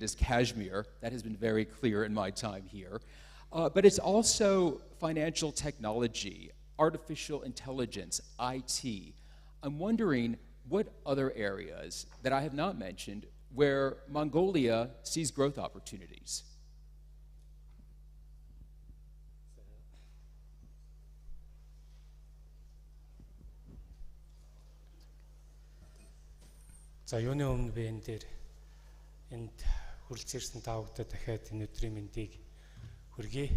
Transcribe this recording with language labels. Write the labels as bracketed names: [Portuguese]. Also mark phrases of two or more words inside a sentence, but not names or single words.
[English] That has been very clear in my time here. But it's also financial technology, artificial intelligence, IT. I'm wondering what other areas that I have not mentioned where Mongolia sees growth opportunities. [Mongolian] За юуны өмнө би энэ дээр энд хүрэлцээрсэн та бүхэнд дахиад энэ өдрийн мэндийг хүргэе.